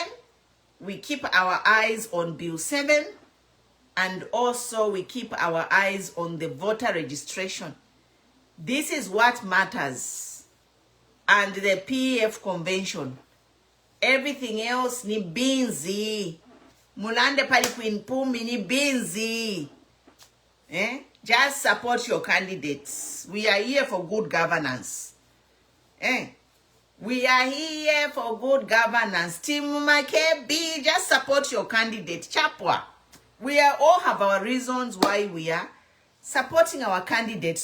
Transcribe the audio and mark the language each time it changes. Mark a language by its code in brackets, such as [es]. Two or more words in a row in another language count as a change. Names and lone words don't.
[en] We keep our eyes on Bill 7. And also we keep our eyes on the voter registration. This is what matters. And the PF convention. Everything else [bem] ni binzi. Mulande pali Queen Pumi ni binzi. [en] Just support your candidates. We are here for good governance. We are here for good governance. Team Makebi, just support your candidate. [bem] Chapwa. [en] We are all have our reasons why we are supporting our candidates.